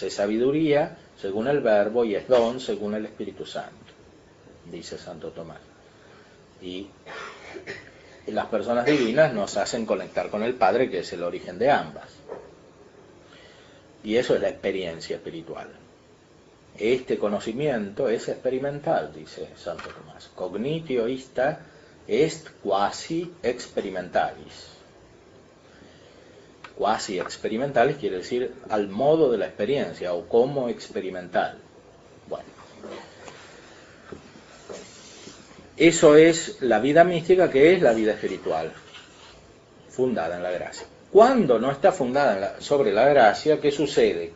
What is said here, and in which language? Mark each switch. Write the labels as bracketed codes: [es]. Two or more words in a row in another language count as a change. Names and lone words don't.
[es] Es sabiduría según el Verbo y es don según el Espíritu Santo, dice Santo Tomás. Y las personas divinas nos hacen conectar con el Padre, que es el origen de ambas. Y eso es la experiencia espiritual. Este conocimiento es experimental, dice Santo Tomás. [la] Cognitio ista est quasi experimentalis. Quasi experimentalis [es] quiere decir al modo de la experiencia o como experimental. Bueno, eso es la vida mística, que es la vida espiritual, fundada en la gracia. Cuando no está fundada sobre la gracia, ¿qué sucede?